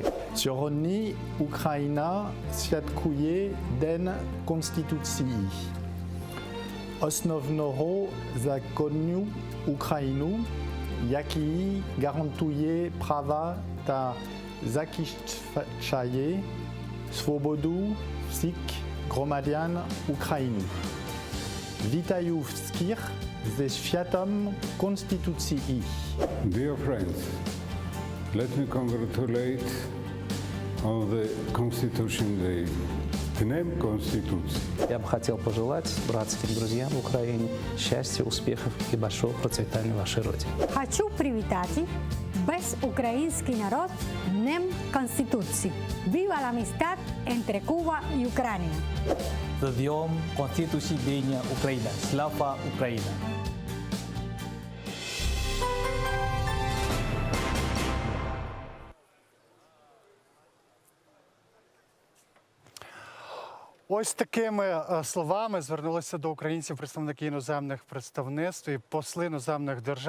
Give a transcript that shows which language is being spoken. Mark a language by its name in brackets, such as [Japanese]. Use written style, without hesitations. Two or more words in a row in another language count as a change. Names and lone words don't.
[Ukrainian] Сьогодні Україна святкує День Конституції, основного закону України, який гарантує права та захищає свободу всіх громадян України. Вітаю всіх зі святом Конституції. [English] Dear friends, let me congratulate on the Constitution Day. [Russian] Днем Конституции. Я бы хотел пожелать братским друзьям в Украине счастья, успехов и большого процветания вашей Родине. [Ukrainian] Хочу привітати весь український народ Днем Конституції. [Spanish] Viva la amistad entre Cuba y Ucrania. [Ukrainian] З Днем Конституції Дня України. Слава Україна! Ось такими словами звернулися до українців представники іноземних представництв і посли іноземних держав.